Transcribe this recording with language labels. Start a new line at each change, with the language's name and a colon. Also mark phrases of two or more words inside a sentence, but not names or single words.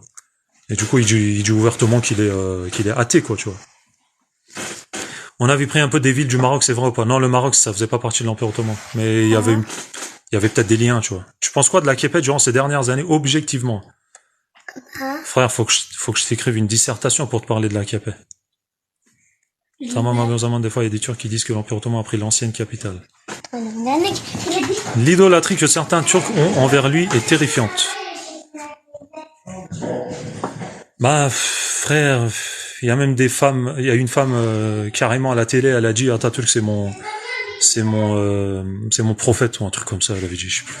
French: Et du coup, il dit ouvertement qu'il est athée, quoi, tu vois. On avait pris un peu des villes du Maroc, c'est vrai ou pas? Non, le Maroc, ça faisait pas partie de l'Empire ottoman. Mais il y avait peut-être des liens, tu vois. Tu penses quoi de la Képet durant ces dernières années, objectivement? Frère, faut que je t'écrive une dissertation pour te parler de la Képet.
Turkish: Tamam o zaman
French: des fois il y a des Turcs qui disent que l'Empire ottoman a pris l'ancienne capitale. L'idolâtrie que certains Turcs ont envers lui est terrifiante. Bah frère, il y a même des femmes, il y a une femme carrément à la télé, elle a dit Atatürk c'est mon prophète ou un truc comme ça, elle avait dit, je sais plus.